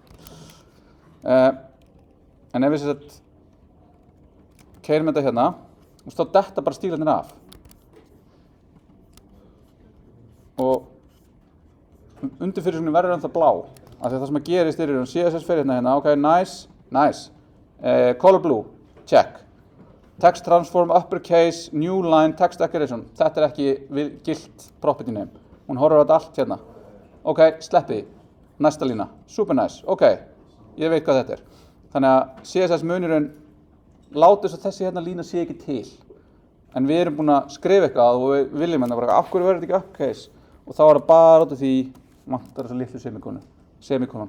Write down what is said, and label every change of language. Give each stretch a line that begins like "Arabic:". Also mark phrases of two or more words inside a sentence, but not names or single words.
Icelandic: En ef við keyrum þetta hérna, þá detta bara stílarnir af. Og undirfyrirspurnin verður ennþá blá. Af því að það sem að gerist er CSS fyrir hérna,
English: ok, nice, nice. Color blue, check. Text transform, uppercase, new line, text decoration.
Icelandic: Þetta er ekki gilt
English: property name.
Icelandic: Hún horfir á þetta allt hérna. Ok, sleppi því. Næsta lína,
English: super nice,
Icelandic: ok, ég veit hvað þetta er. Þannig að CSS munurinn láti þess að þessi hérna lína sé ekki til. En við erum búin að skrifa eitthvað og við viljum hérna bara, af hverju verður þetta ekki uppercase? Og þá er það bara út af því, vantar þessu litlu semikonon.